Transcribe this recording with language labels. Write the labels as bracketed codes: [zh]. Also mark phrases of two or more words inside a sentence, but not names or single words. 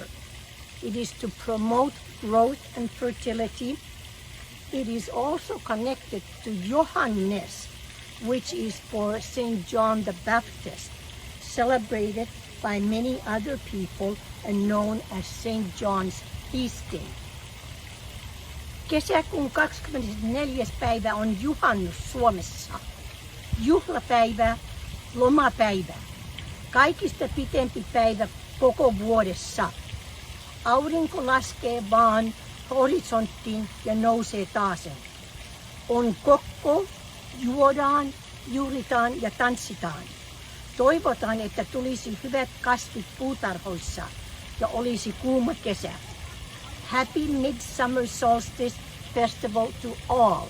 [en] It is to promote growth and fertility. It is also connected to Johannes, which is for St. John the Baptist, celebrated by many other people and known as St. John's feast day. [fi] Kesäkuun 24. päivä on Juhannus Suomessa. Juhlapäivä, lomapäivä. Kaikista pitempi päivä koko vuodessa. Aurinko laskee vaan horisonttiin ja nousee taasen. On kokko, juodaan, juhlitaan ja tanssitaan. Toivotaan, että tulisi hyvät kasvit puutarhoissa ja olisi kuuma kesä. [en] Happy Midsummer Solstice festival to all.